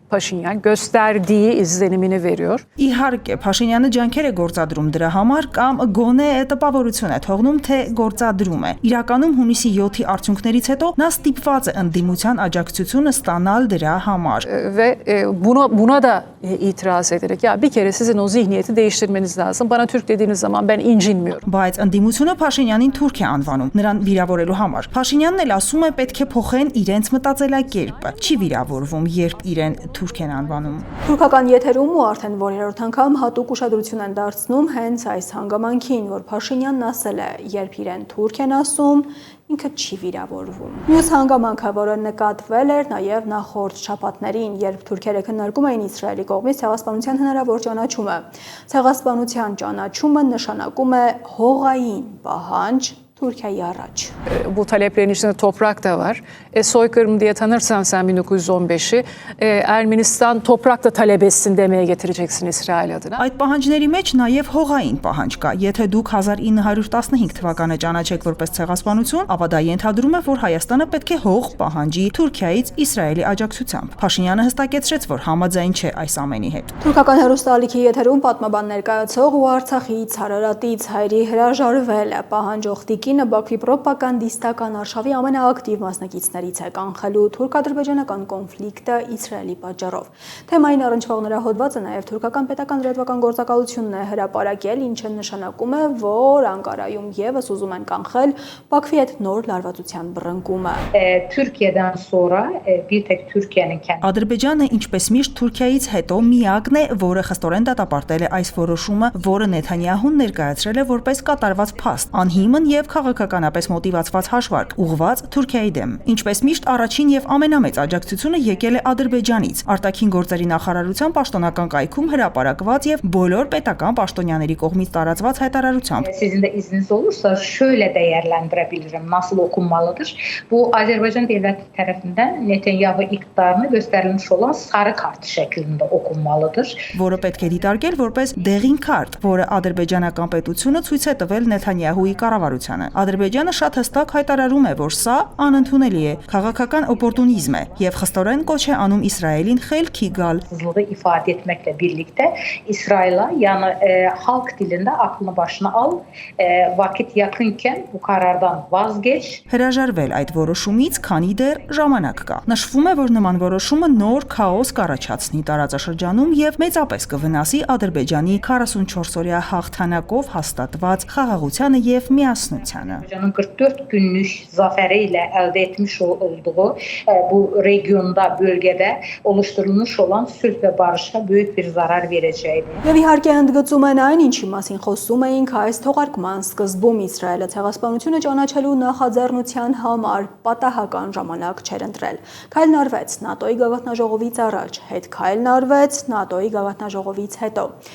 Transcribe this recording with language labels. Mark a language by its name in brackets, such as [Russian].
[Turkish] Փաշինյան gösterdiği izlenimini veriyor. [Armenian] Իհարկե, Փաշինյանը ջանքեր է գործադրում դրա համար կամ գոնե տպավորություն է թողնում, թե գործադրում է։ Իրականում հունիսի 7-ի արդյունքներից հետո նա ստիպված է ընդդիմության աջակցությունը ստանալ դրա համար։ [Turkish] Ve buna da itiraz ederek ya bir kere sizin o zihniyeti değiştirmeniz lazım. Bana Türk dediğiniz zaman ben incinmiyorum. [Armenian] Բայց ընդդիմությունը Փաշինյանին թուրք է անվանում, նրան վիրավորելու համար։ Փաշինյանն էլ ասում է պետք է փոխեն իրենց մտածելակերպը։ Չի վիրավորվում, երբ իրեն թուրք են անվանում։ Թուրքական եթերում ու արդեն որերորդ անգամ հատուկ ուշադրություն են դարձնում հենց այս հանգամանքին, որ Փաշինյանն ասել է, երբ իրեն թուրք են ասում, ինքը չի վիրավորվում։ Մյուս հանգամանքը, որը նկատվել էր նաև նախորդ շաբաթներին, երբ թուրքերը քննարկում էին Իսրայելի կողմից ցեղասպանության հնարավոր ճանաչումը։ Ցեղասպանության ճանաչումը նշանակում է հողային պահանջ [Turkish] Türkiye'yi araç. Bu taleplerin içinde toprak da var. Soykırım diye tanırsan sen 1915'i Ermenistan toprak da talep etsin demeye getireceksin İsrail adına. [Armenian] Այդ պահանջների մեջ նաև հողային պահանջ կա։ Եթե դուք 1915 թվականը ճանաչեք որպես ցեղասպանություն, ապա դա ենթադրում է, որ Հայաստանը պետք է հող պահանջի Թուրքիայից Իսրայելի աջակցությամբ։ Փաշինյանը հստակեցրեց, որ համաձայն չէ այս ամենի հետ։ Թուրքական հեռուստաալիքի եթերում պատմաբան ներկայացող ու Արցախից, Հարարատից հայրի հրաժարվել է պահանջող Տիկինը Բաքվի պրոպագանդիստական արշավի ամենաակտիվ մասնակիցներից է կանխելու թուրք-ադրբեջանական կոնֆլիկտը Իսրայելի պատճառով։ Թեմային առնչվող նրա հոդվածը նաև թուրքական պետական լրատվական գործակալությունն է հրապարակել, ինչը նշանակում է, որ Անկարայում եւս ուզում են կանխել Բաքվի հետ նոր լարվածության բռնկումը։ [Turkish] Türkiye'den sonra bir tek Türkiye'nin kendi [Armenian] Ադրբեջանը ինչպես միշտ Թուրքիայից հետո միակն է, որը խստորեն դատապարտել է այս որոշումը, որը Նեթանյահուն ներկայացրել է որպես կատարված փաստ, անհիմն եւ քաղաքականապես մոտիվացված հաշվարկ, ուղղված Թուրքիայի դեմ։ Ինչպես միշտ առաջին եւ ամենամեծ աջակցությունը եկել է Ադրբեջանից։ Արտաքին գործերի նախարարության պաշտոնական կայքում հրապարակված եւ բոլոր պետական պաշտոնյաների կողմից տարածված հայտարարությամբ։ [Turkish] Sizin de izniniz olursa şöyle değerlendirebilirim. Nasıl okunmalıdır? Bu Azerbaycan devleti tarafından Netanyahu iktidarına gösterilmiş olan sarı kart şeklinde okunmalıdır. [Armenian] Որը պետք է դիտարկել որպես դեղին քարտ, որը ադրբեջանական պետությունը ցույց է տվել Նեթանյահուի կառավարությանը։ Ադրբեջանը շատ հստակ հայտարարում է, որ սա անընդունելի է, քաղաքական օպորտունիզմ է եւ խստորեն կոչ է անում Իսրայելին խելքի գալ։ [Turkish] ifade etmekle birlikte İsrail'a yani halk dilinde aklını başına al, vakit yakınken bu karardan vazgeç. [Armenian] Հրաժարվել այդ որոշումից, քանի դեռ ժամանակ կա։ Նշվում է, որ նման որոշումը նոր քաոս կառաջացնի տարածաշրջանում եւ մեծապես կվնասի Ադրբեջանի 44-օրյա հաղթանակով հաստատված խաղաղությանը եւ միասնությանը։ Ադրբեջանը։ [Turkish] 44 günlük zaferiyle elde etmiş olduğu bu regionda, bölgede oluşturulmuş olan sülh ve barışa büyük bir zarar vereceğini. [Armenian] Եվ իհարկե ընդգծում են այն, ինչի մասին խոսում էինք այս թողարկման սկզբում Իսրայելը ցեղասպանությունը ճանաչելու նախաձեռնության համար պատահական ժամանակ չէր ընտրել։ Քայլն արվեց ՆԱՏՕ-ի գաղտնաժողովից առաջ, հետ քայլն արվեց ՆԱՏՕ-ի գաղտնաժողովից հետո։